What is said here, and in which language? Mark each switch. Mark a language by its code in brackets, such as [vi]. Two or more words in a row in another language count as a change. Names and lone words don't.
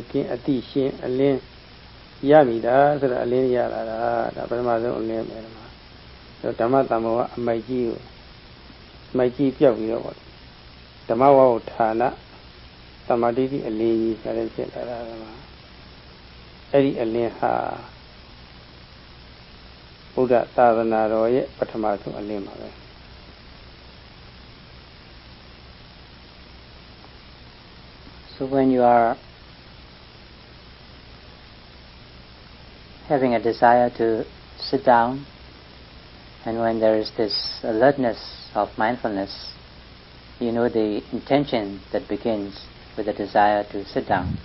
[my] ကင်းအတိရှင်းအလင်းရပြီဒါဆိုတော့အလင်းရလာတာဒါပထမဆုံးအလင်းပဲဓမ္မဓမ္မတမ္မောအမိုက်ကြီးကိုအမိုက်ကြီးပြောက်ပြီးတော့ဓမ္မဝါဌာနသမာဓိကြီးအလင်းကြီးဆိုတဲ့ဖြစ်လာတာဓမ္မအဲ့ဒီအလင်းဟာဘုရားသာသနာတော်ရဲ့ပထမဆုံးအလင်းပါပဲ [en] So when you are having a desire to sit down, and when there is this alertness of mindfulness, you know the intention that begins with the desire to sit down.